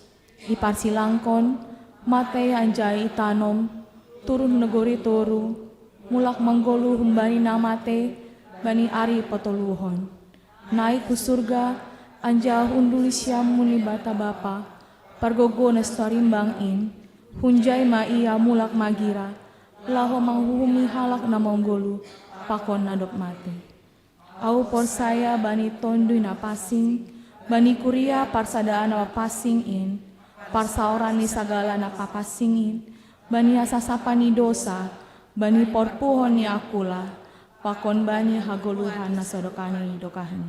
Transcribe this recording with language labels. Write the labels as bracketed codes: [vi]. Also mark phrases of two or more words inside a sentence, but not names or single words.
[smr] Iparsilangkon, matay anjay itanom, turun negori toru, mulak manggolu humbani na mate, bani ari patuluhon. Naik ku surga, anja unduli siyam muni bata bapa, pargogo na starimbang in, hunjay maiya mulak magira, laho manghuhumi halak na manggolu, pakon nadop mati. Au por saya bani tondoy na pasing, bani kuria parsadaan na pasing in, parsaoran ni sagala na papasingin, bani asasapa ni dosa, bani porpuhon ni akula, pakon bani hagoluhan na sodokani dokahani.